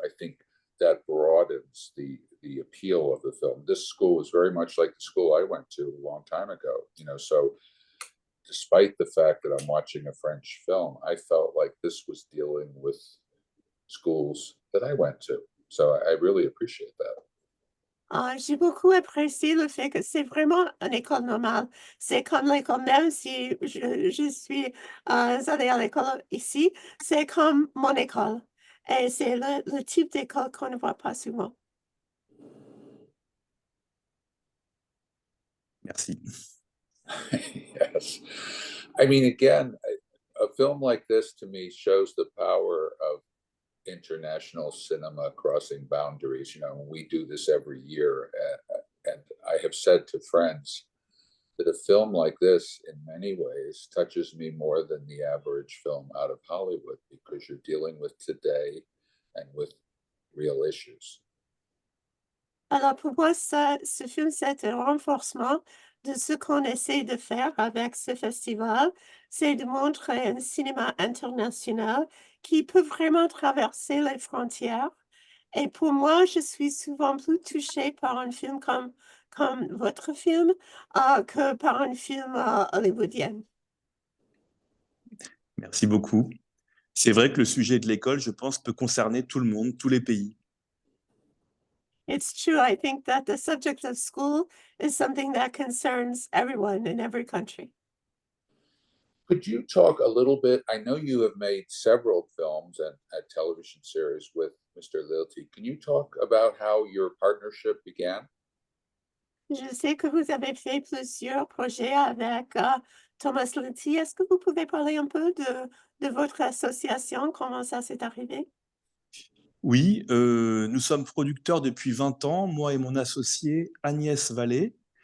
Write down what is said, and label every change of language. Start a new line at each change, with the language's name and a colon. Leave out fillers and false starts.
English: I think that broadens the appeal of the film. This school is very much like the school I went to a long time ago, so despite the fact that I'm watching a French film, I felt like this was dealing with schools that I went to. So I really appreciate that.
French: J'ai beaucoup apprécié le fait que c'est vraiment une école normale. C'est comme l'école, même si je suis allée à l'école ici, c'est comme mon école. Et c'est le type d'école qu'on ne voit pas souvent. Merci.
English: Yes. I mean, again, a film like this to me shows the power of international cinema crossing boundaries. We do this every year. And I have said to friends that a film like this, in many ways, touches me more than the average film out of Hollywood because you're dealing with today and with real issues.
French: Alors pour moi, ce film, c'est un renforcement de ce qu'on essaie de faire avec ce festival, c'est de montrer un cinéma international qui peut vraiment traverser les frontières. Et pour moi, je suis souvent plus touchée par un film comme votre film que par un film hollywoodien. Merci beaucoup. C'est vrai que le sujet de l'école, je pense, peut concerner tout le monde, tous les pays.
English: It's true. I think that the subject of school is something that concerns everyone in every country. Could you talk a little bit? I know you have made several films and a television series with Mr. Lilty. Can you talk about how your partnership began?
French: Je sais que vous avez fait plusieurs projets avec Thomas Lindsay. Est-ce que vous pouvez parler un peu de votre association, comment ça s'est arrivé? Oui, nous sommes producteurs depuis 20 ans, moi et mon associé Agnès Vallée.